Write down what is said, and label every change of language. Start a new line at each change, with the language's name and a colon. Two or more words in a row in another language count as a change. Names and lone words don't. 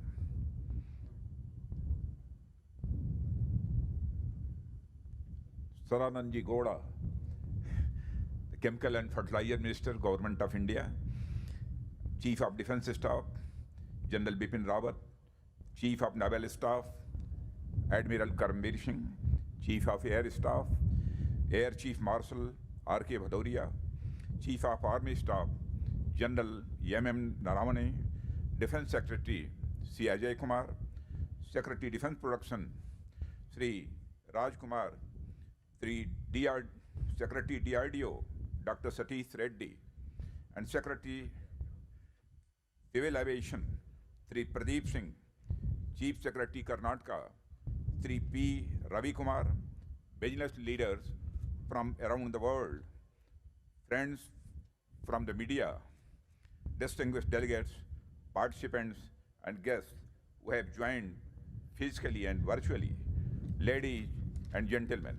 English: Sarananji Goda, the Chemical and Fertilizer Minister, Government of India, Chief of Defense Staff, General Bipin Rawat, Chief of Naval Staff, Admiral Karambir Singh, Chief of Air Staff, Air Chief Marshal R.K. Bhadoria, Chief of Army Staff, General M.M. Naravane, Defense Secretary, C. Ajay Kumar, Secretary Defense Production, Sri Raj Kumar, Secretary DRDO, Dr. Satish Reddy, and Secretary Civil Aviation, Sri Pradeep Singh, Chief Secretary Karnataka, Sri P. Ravi Kumar, business leaders from around the world, friends from the media, distinguished delegates, participants, and guests who have joined physically and virtually, ladies and gentlemen.